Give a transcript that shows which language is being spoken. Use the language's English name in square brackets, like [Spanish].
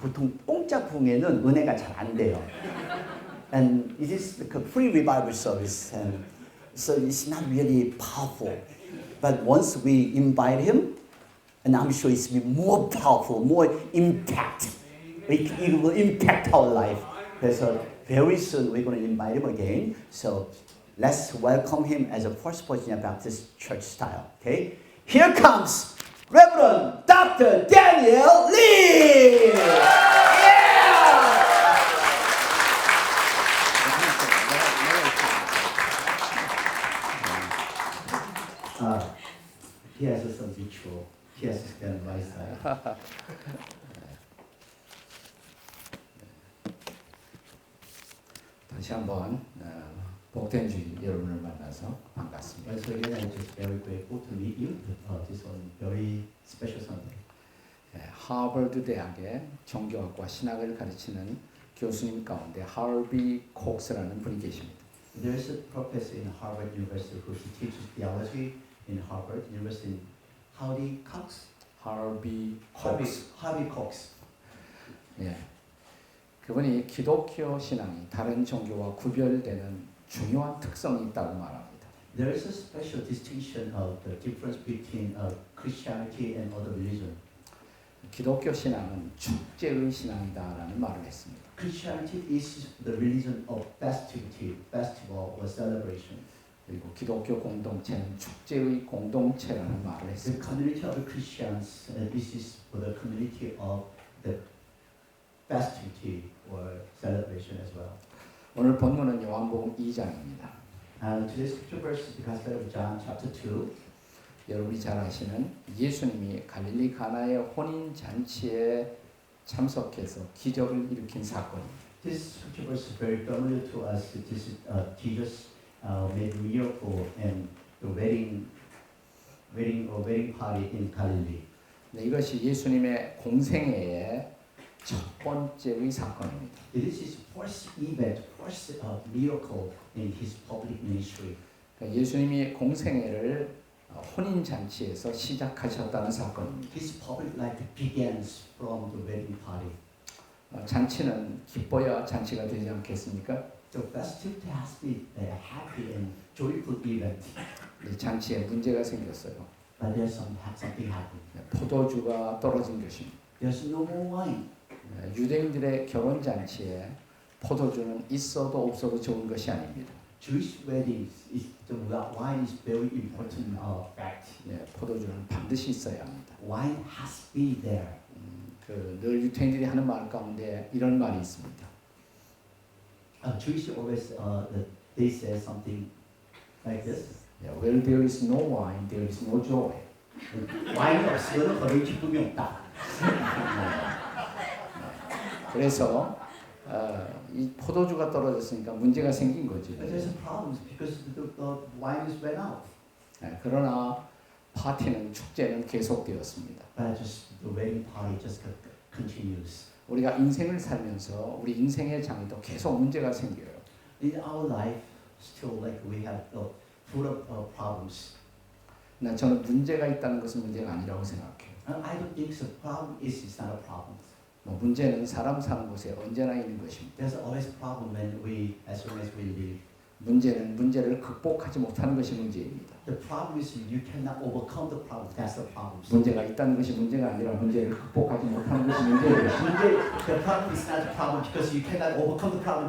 [Korean] 보통 공짜 부흥회는 은혜가 잘 안 돼요. [English] And it is like a free revival service, and so it's not really powerful. But once we invite him, and I'm sure it's be more powerful, more impact. It will impact our life. [Korean] 그래서 [English] very soon we're going to invite him again. So let's welcome him as a First Virginia Baptist Church style. Okay, here comes Reverend Dr. Daniel Lee. He has some ritual. He has to stand by side. [Korean] 다시 한번 복된 주일 여러분을 만나서 반갑습니다. [English] Once again, I'm just very grateful to meet you. This one very special Sunday. [Korean] 하버드 대학의 종교학과 신학을 가르치는 교수님 가운데 하얼비 콕스라는 분이 계십니다. [English] There's a professor in Harvard University who teaches theology in Harvard University. Harvey Cox. Harvey Cox. [Korean] 예, 그분이 기독교 신앙이 다른 종교와 구별되는 중요한 특성이 있다고 말합니다. [English] There is a special distinction of the difference between Christianity and other religion. [Korean] 기독교 신앙은 축제의 신앙이다라는 말을 했습니다. [English] Christianity is the religion of festivity, festival or celebration. [Korean] 그리고 기독교 공동체는 축제의 공동체라는 말을 [English] The [Korean] 했습니다. [English] community of Christians, this is for the community of the festivity or celebration as well. [Korean] 오늘 본문은 요한복음 2장입니다. [English] Today's scripture verse is the Gospel of John, chapter 2. [Korean] 여러분이 잘 아시는 예수님이 갈릴리 가나의 혼인 잔치에 참석해서 기적을 일으킨 사건입니다. [English] This scripture verse is very familiar to us. This is Jesus made miracle and the wedding party in Galilee. [Korean] 네, 이것이 예수님의 공생애의 첫 번째의 사건입니다. [English] This is first event, first miracle in his public ministry. [Korean] 그러니까 예수님이 공생애를 혼인 잔치에서 시작하셨다는 사건입니다. [English] His public life begins from the wedding party. [Korean] 잔치는 기뻐야 잔치가 되지 않겠습니까? [English] The festivity has been a happy and joyful event, [Korean] 이 잔치에 문제가 생겼어요. [English] but there's something happened. [Korean] 포도주가 떨어진 것입니다. [English] There's no more wine. [Korean] 유대인들의 결혼 잔치에 포도주는 있어도 없어도 좋은 것이 아닙니다. [English] Jewish weddings, the wine is very important fact. [Korean] 포도주는 반드시 있어야 합니다. [English] Wine has to be there. [Korean] 늘 유태인들이 하는 말 가운데 이런 말이 있습니다. [English] Jewish always they say something like this. Where there is no wine, there is no joy. [Korean] 와인이 없으면 거기 기쁨이 없다. 그래서 이 포도주가 떨어졌으니까 문제가 생긴 거죠. [English] But there's a problem because the wine is ran out. [Korean] 그러나 파티는 축제는 계속되었습니다. [English] But just the wedding party just continues. [Korean] 우리가 인생을 살면서 우리 인생의 장에도 계속 문제가 생겨요. [English] In our life, still like we have full of problems. [Korean] 저는 문제가 있다는 것은 문제가 아니라고 생각해요. [English] I don't think the problem is it's not a problem. [Korean] 문제는 사람 사는 곳에 언제나 있는 것입니다. [English] There's always problem when we, as long as we live. [Korean] 문제는 문제를 극복하지 못하는 것이 문제입니다. [English] The problem is you cannot overcome the problem. That's the problem. [Korean] 문제가 있다는 것이 문제가 아니라 문제를 극복하지 못하는 것이 문제예요. [English] The problem is not a problem because you cannot overcome the problem.